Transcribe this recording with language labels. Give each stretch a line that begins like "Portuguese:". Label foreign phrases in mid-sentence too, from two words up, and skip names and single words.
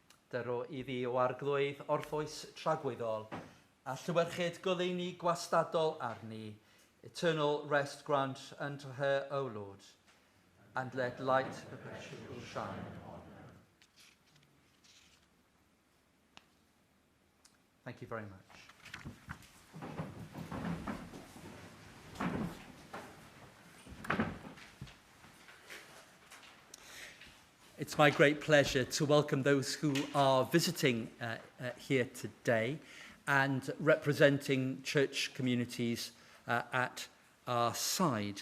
Welsh: Dyro iddi o arglwydd orffwys tragwyddol, a llywyrchyd goleuni gwastadol arni.
English: Eternal rest grant unto her, O Lord, and let light perpetual shine on her. Thank you very much. It's my great pleasure to welcome those who are visiting here today and representing church communities at our side.